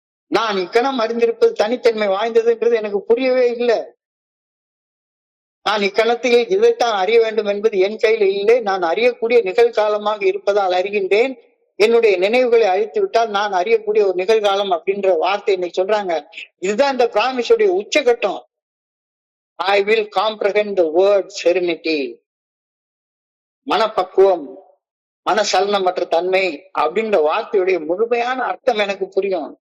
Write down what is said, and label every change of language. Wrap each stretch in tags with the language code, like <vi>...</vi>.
<ta>நான் இக்கணம் அறிந்திருப்பது தனித்தன்மை வாய்ந்ததுன்றது எனக்கு புரியவே இல்லை. நான் இக்கணத்தில் இதைத்தான் அறிய வேண்டும் என்பது என் கையில் இல்லை. நான் அறியக்கூடிய நிகழ்காலமாக இருப்பதால் அறிகின்றேன். என்னுடைய நினைவுகளை அழித்து விட்டால் நான் அறியக்கூடிய ஒரு நிகழ்காலம் அப்படின்ற வார்த்தை இன்னைக்கு சொல்றாங்க. இதுதான் இந்த பிராமிஸுடைய உச்சகட்டம்.</ta> <en>I will comprehend the word serenity.</en> <ta>மனப்பக்குவம், மனசலனமற்ற தன்மை அப்படின்ற வார்த்தையுடைய முழுமையான அர்த்தம் எனக்கு புரியும்.</ta>